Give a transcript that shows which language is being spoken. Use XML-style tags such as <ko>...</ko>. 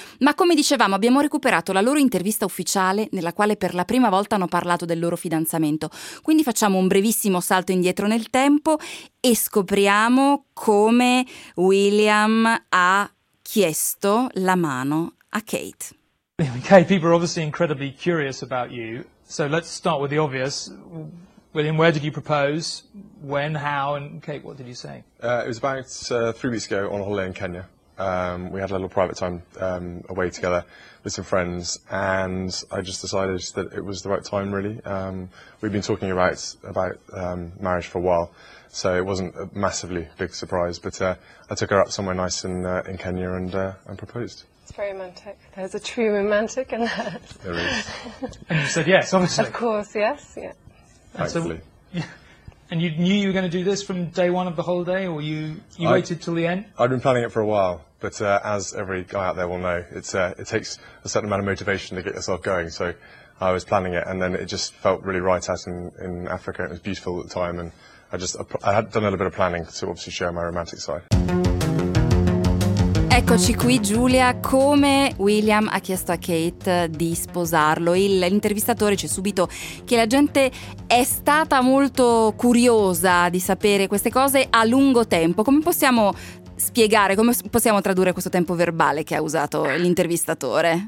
<it>Ma come dicevamo, abbiamo recuperato la loro intervista ufficiale, nella quale per la prima volta hanno parlato del loro fidanzamento. Quindi facciamo un brevissimo salto indietro nel tempo e scopriamo come William ha chiesto la mano a Kate.</it> <en>Okay, people are obviously incredibly curious about you. So let's start with the obvious. William, where did you propose? When? How? And Kate, what did you say? It was about 3 weeks ago on a holiday in Kenya. We had a little private time away together with some friends, and I just decided that it was the right time, really. We've been talking about marriage for a while, so it wasn't a massively big surprise, but I took her up somewhere nice in Kenya and proposed. It's very romantic. There's a true romantic in that. There is. And you said yes, obviously. Of course, yes, yeah. Thankfully. And you knew you were going to do this from day one of the holiday, or you waited till the end? I'd been planning it for a while, but as every guy out there will know, it takes a certain amount of motivation to get yourself going. So I was planning it, and then it just felt really right out in Africa. It was beautiful at the time, and I had done a little bit of planning to obviously show my romantic side.</en> <it>Eccoci qui Giulia, come William ha chiesto a Kate di sposarlo. L'intervistatore dice subito che la gente è stata molto curiosa di sapere queste cose a lungo tempo. Come possiamo spiegare, come possiamo tradurre questo tempo verbale che ha usato l'intervistatore?</it>